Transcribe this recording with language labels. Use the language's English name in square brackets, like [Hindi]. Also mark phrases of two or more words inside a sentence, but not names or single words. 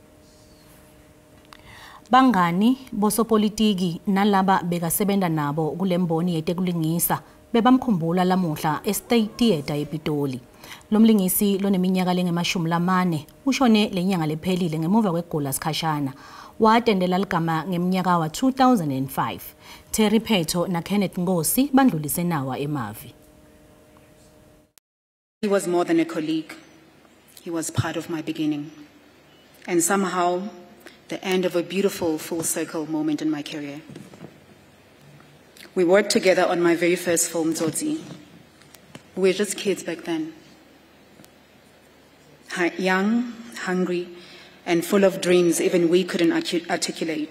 [Swati] Bangani bosopolitiki nalaba bekasebenza nabo kulemboni yetekulingisa bebamkhumbula lamuhla eState Theatre ePitoli. Lomlingisi loneminyaka lengama-40 ushone lenyanga lephelile ngemuva kwegula sikhashana. Watendela ligama ngeminyaka wa 2005. Terry Petho na Kenneth Ngosi bandlulise nawa emavi. [English] He was more than a colleague. He was part of my beginning. And somehow, the end of a beautiful full circle moment in my career. We worked together on my very first film, Tsotsi. We were just kids back then. Young, hungry, and full of dreams even we couldn't articulate.